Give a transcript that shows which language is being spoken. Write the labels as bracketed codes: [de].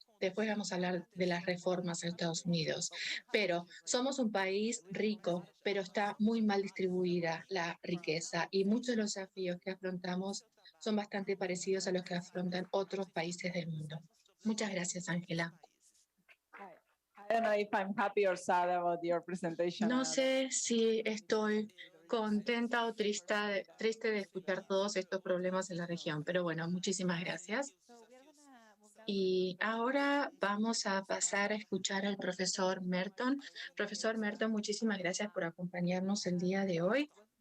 [es] Después vamos a hablar de las reformas en Estados Unidos. Pero somos un país rico, pero está muy mal distribuida la riqueza y muchos de los desafíos que afrontamos son bastante parecidos a los que afrontan otros países del mundo. Muchas gracias, Ángela. [en] I don't know if I'm happy or sad about your presentation. [es] No sé si estoy contenta o triste de escuchar todos estos problemas en la región, pero bueno, muchísimas gracias. Y ahora vamos a pasar a escuchar al profesor Merton. Profesor Merton, muchísimas gracias por acompañarnos el día de hoy.